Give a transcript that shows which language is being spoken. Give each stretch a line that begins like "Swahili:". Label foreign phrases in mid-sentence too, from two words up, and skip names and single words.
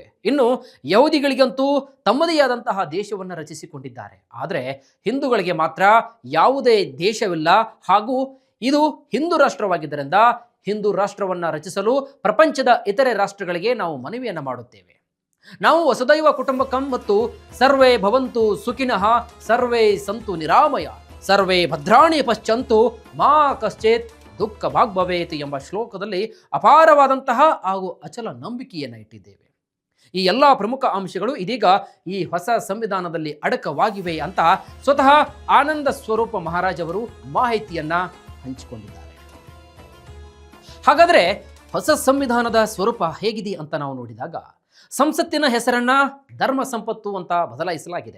Kannada: ಇನ್ನು ಯಹೂದಿಗಳಿಗಂತೂ ತಮ್ಮದೇ ಆದಂತಹ ದೇಶವನ್ನು ರಚಿಸಿಕೊಂಡಿದ್ದಾರೆ. ಆದರೆ ಹಿಂದೂಗಳಿಗೆ ಮಾತ್ರ ಯಾವುದೇ ದೇಶವಿಲ್ಲ. ಹಾಗೂ ಇದು ಹಿಂದೂ ರಾಷ್ಟ್ರವಾಗಿದ್ದರಿಂದ ಹಿಂದೂ ರಾಷ್ಟ್ರವನ್ನ ರಚಿಸಲು ಪ್ರಪಂಚದ ಇತರೆ ರಾಷ್ಟ್ರಗಳಿಗೆ ನಾವು ಮನವಿಯನ್ನ ಮಾಡುತ್ತೇವೆ. ನಾವು
Sanskrit: ವಸುದೈವ ಕುಟುಂಬಕಂ
Kannada: ಮತ್ತು
Sanskrit: ಸರ್ವೇ ಭವಂತು ಸುಖಿನಃ ಸರ್ವೇ ಸಂತು ನಿರಾಮಯ ಸರ್ವೇ ಭದ್ರಾಣಿ ಪಶ್ಚಂತು ಮಾ ಕಶ್ಚಿತ್ ದುಃಖ ಭಾಗ್ಭವೇತ್
Kannada: ಎಂಬ ಶ್ಲೋಕದಲ್ಲಿ ಅಪಾರವಾದಂತಹ ಹಾಗೂ ಅಚಲ ನಂಬಿಕೆಯನ್ನು ಇಟ್ಟಿದ್ದೇವೆ. ಈ ಎಲ್ಲ ಪ್ರಮುಖ ಅಂಶಗಳು ಇದೀಗ ಈ ಹೊಸ ಸಂವಿಧಾನದಲ್ಲಿ ಅಡಕವಾಗಿವೆ ಅಂತ ಸ್ವತಃ ಆನಂದ ಸ್ವರೂಪ ಮಹಾರಾಜ್ ಅವರು ಮಾಹಿತಿಯನ್ನ ಹಂಚಿಕೊಂಡಿದ್ದಾರೆ. ಹಾಗಾದ್ರೆ ಹೊಸ ಸಂವಿಧಾನದ ಸ್ವರೂಪ ಹೇಗಿದೆ ಅಂತ ನಾವು ನೋಡಿದಾಗ, ಸಂಸತ್ತಿನ ಹೆಸರನ್ನ ಧರ್ಮ ಸಂಪತ್ತು ಅಂತ ಬದಲಾಯಿಸಲಾಗಿದೆ.